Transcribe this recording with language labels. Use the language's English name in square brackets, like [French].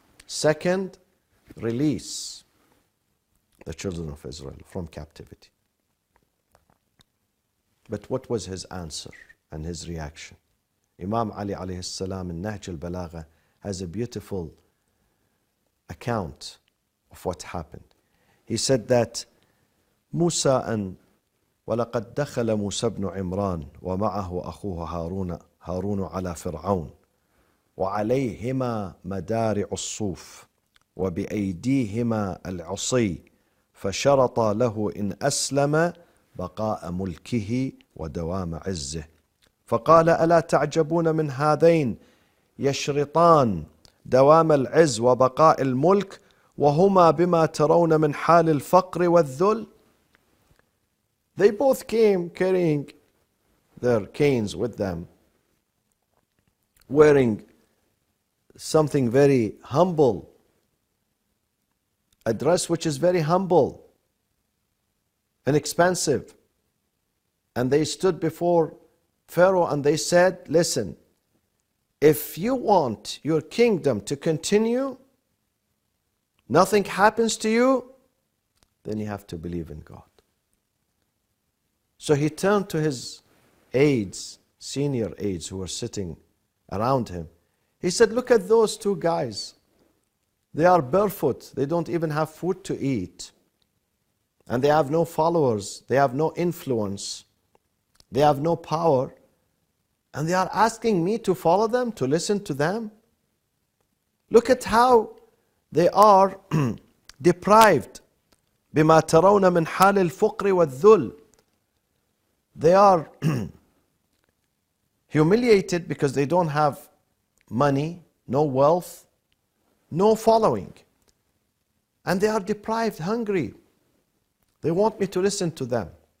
[English] Second, release the children of Israel from captivity. But what was his answer and his reaction? Imam Ali alayhi salam in Nahj al-Balagha has a beautiful account of what happened. He said that Musa and [Arabic] وَلَقَدْ دَخَلَ مُوسَى بْنُ عِمْرَانَ وَمَعَهُ أَخُوهُ هارون على فرعون وعليهما مدارع الصوف وبأيديهما العصي فشرط له إن أسلم بقاء ملكه ودوام عزه فقال ألا تعجبون من هذين يشرطان دوام العز وبقاء الملك وهما بما ترون من حال الفقر والذل. [English] They both came carrying their canes with them, wearing something very humble, a dress which is very humble and expensive. And they stood before Pharaoh and they said, listen, if you want your kingdom to continue, nothing happens to you, then you have to believe in God. So he turned to his aides, senior aides who were sitting around him. He said, look at those two guys. They are barefoot. They don't even have food to eat. And they have no followers. They have no influence. They have no power. And they are asking me to follow them, to listen to them. Look at how they are deprived. [Arabic] بما ترون من حال الفقر والذل. [English] They are humiliated because they don't have money, no wealth, no following. And they are deprived, hungry. They want me to listen to them.